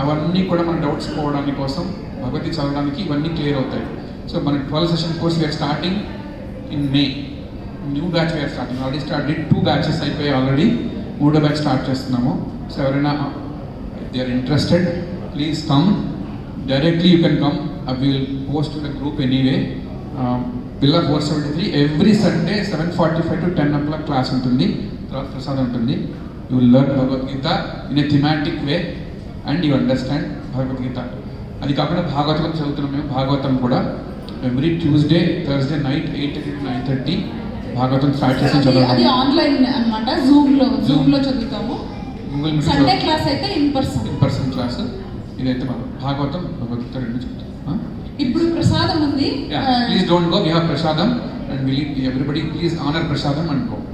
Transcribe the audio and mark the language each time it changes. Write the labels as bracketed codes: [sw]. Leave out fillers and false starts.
[te] అవన్నీ కూడా మన డౌట్స్ పోవడానికి కోసం భగవద్గీత చదవడానికి ఇవన్నీ క్లియర్ అవుతాయి. [en] So మన 12 session course we are starting in May. New batch we are starting. Already started [te] 2 batches అయిపోయాయి ఆల్రెడీ. 3వ బ్యాచ్ స్టార్ట్ చేస్తున్నాము. [en] so [te] ఎవరైనా [en] They are interested, please come directly. You can come. we will post to the group anyway. [te] Villa 473 [en] every Sunday 7:45 to 10 o'clock [te] class ఉంటుంది, తర్వాత ప్రసాదం ఉంటుంది. [en] You will learn Bhagavad Gita in a thematic way and you understand Bhagavad Gita. [te] అది కాకుండా భాగవతం చదువుతున్నాం మేము. భాగవతం కూడా [en] every Tuesday Thursday night 8:30 to 9:30 [te] Bhagavatam start చేసి అది చదవడం. ఆన్లైన్ అన్నమాట, జూమ్ లో చదువుతాము. గూగుల్ మీట్ సండే క్లాస్ అయితే [en] in person [te] క్లాస్. ఇదైతే మనం భాగవతం భగవద్గీత రెండు చెప్తాం. ఇప్పుడు ప్రసాదం ఉంది. [en] Please don't go. We have prasadam and we leave everybody. Please honor prasadam and go.